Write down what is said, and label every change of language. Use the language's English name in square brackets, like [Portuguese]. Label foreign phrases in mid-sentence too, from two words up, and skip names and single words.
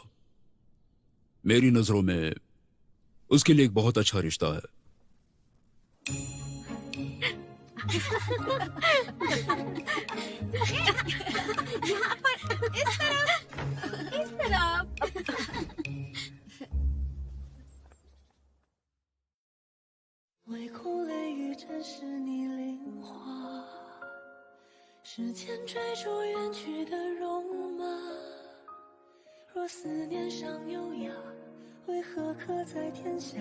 [Hindi] मेरी नजरों में उसके लिए एक बहुत अच्छा रिश्ता है। यहाँ पर इस तरफ। [Chinese] 唯恐泪雨沾湿你菱花，时间追逐远去的戎马。若思念尚有涯，为何刻在天下？